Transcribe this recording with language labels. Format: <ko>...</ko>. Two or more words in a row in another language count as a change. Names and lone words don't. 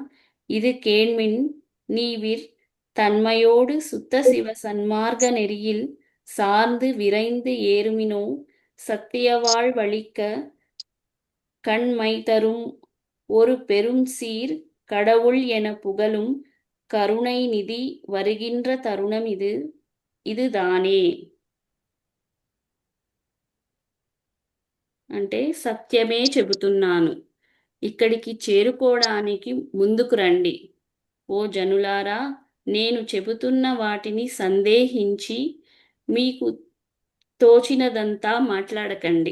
<ta>இது கேண்மின் நீவிர் தன்மையோடு சுத்த சிவ சன்மார்க்க நெறியில் சார்ந்து விரைந்து ஏறுமினோ சத்தியவாழ் வழிக்க கண்மை தரும் ஒரு பெரும் சீர் கடவுள் என புகழும் கருணை நிதி வருகின்ற தருணம் இதுதானே.</ta> <te>అంటే సత్యమే చెబుతున్నాను, ఇక్కడికి చేరుకోవడానికి ముందుకు రండి. ఓ జనులారా, నేను చెబుతున్న వాటిని సందేహించి మీకు తోచినదంతా మాట్లాడకండి.</te>